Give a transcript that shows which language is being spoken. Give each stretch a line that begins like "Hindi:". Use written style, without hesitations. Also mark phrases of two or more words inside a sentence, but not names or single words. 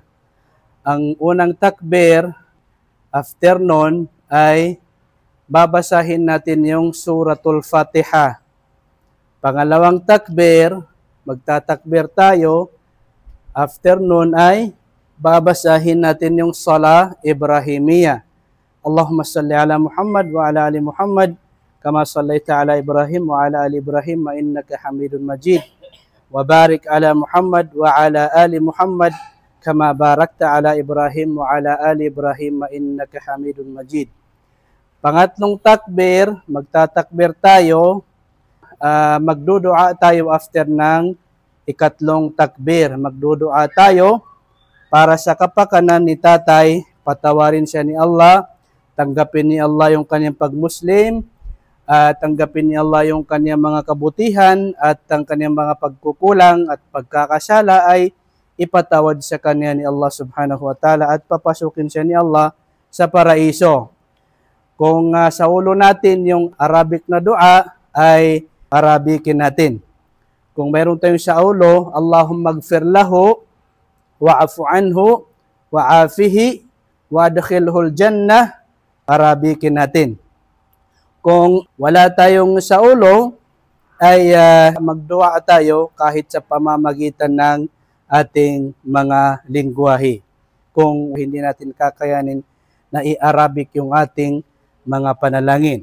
Filipino: Ang unang takbir, after nun, ay babasahin natin yung Suratul Fatiha. Pangalawang takbir, magtatakbir tayo. After nun ay babasahin natin yung Salah Ibrahimiyya.
Arabic: اللهم صل على محمد وعلى آل محمد كما صليت على إبراهيم وعلى آل إبراهيم وإنك حميد مجيد. وبارك على محمد وعلى آل محمد كما باركت على إبراهيم وعلى آل إبراهيم وإنك حميد مجيد.
Filipino: Pangatlong takbir, magtatakbir tayo, magdudua tayo after ng ikatlong takbir. Magdudua tayo para sa kapakanan ni tatay, patawarin siya ni Allah, tanggapin ni Allah yung kanyang pagmuslim, tanggapin ni Allah yung kanyang mga kabutihan at ang kanyang mga pagkukulang at pagkakasala ay ipatawad sa kanya ni Allah
Arabic: سبحانه وتعالى
Filipino: at papasukin siya ni Allah sa paraiso. Kung sa ulo natin yung Arabic na dua ay Arabikin natin. Kung mayroon tayong sa ulo,
Arabic: اللهم اغفر له واعف عنه وعافه وأدخله الجنة,
Filipino: Arabikin natin. Kung wala tayong sa ulo, ay magdua tayo kahit sa pamamagitan ng ating mga lingwahe. Kung hindi natin kakayanin na i-Arabic yung ating mga panalangin.